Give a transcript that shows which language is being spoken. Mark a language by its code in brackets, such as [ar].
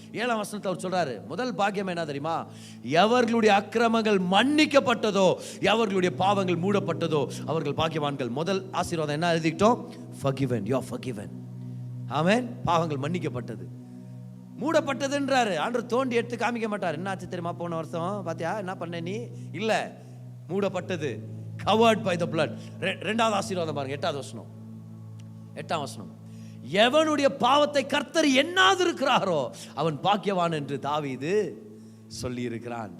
[ta] 7ஆம் வசனத்தை அவர் சொல்றாரு, முதல் பாக்கியம் என்ன தெரியுமா? எவர்களுடைய அக்கிரமங்கள் மன்னிக்கப்பட்டதோ, எவர்களுடைய பாவங்கள் மூடப்பட்டதோ அவர்கள் பாக்கியவான்கள். முதல் ஆசீர்வாதம் என்ன எழுதிக்கிட்டோம்? [en] forgiven, you are forgiven. [ta] ஆமென். பாவங்கள் மன்னிக்கப்பட்டது, மூடப்பட்டதுன்றாரு. ஆண்டவர் தோண்டி எடுத்து காமிக்க மாட்டார். என்ன ஆச்சு தெரியுமா போன வருஷம் பாத்தியா என்ன பண்ண நீ? இல்ல, மூடப்பட்டது, [en] covered by the blood. [ta] ரெண்டாவது ஆசீர்வாதம் பாருங்க, 8வது வசனம். 8ஆம் வசனம், எவனுடைய பாவத்தை கர்த்தர் எண்ணாது இருக்கிறாரோ அவன் பாக்கியவான் என்று தாவீது சொல்லி இருக்கிறான்.